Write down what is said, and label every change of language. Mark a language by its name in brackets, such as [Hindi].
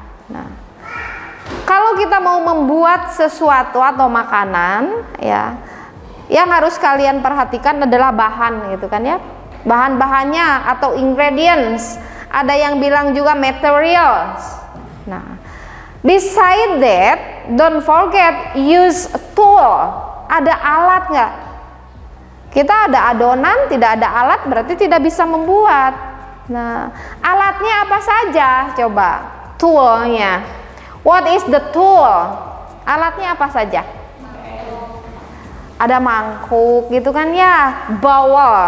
[Indonesian] Nah, kalau kita mau membuat sesuatu atau makanan ya, yang harus kalian perhatikan adalah bahan gitu kan ya. Bahan-bahannya atau ingredients. Ada yang bilang juga materials. [English] Nah, beside that, don't forget use tool. [Indonesian] Ada alat nggak? Kita ada adonan, tidak ada alat berarti tidak bisa membuat. Nah, alatnya apa saja? Coba toolnya. [English] What is the tool? [Indonesian] Alatnya apa saja? Ada mangkuk gitu kan ya, bowl.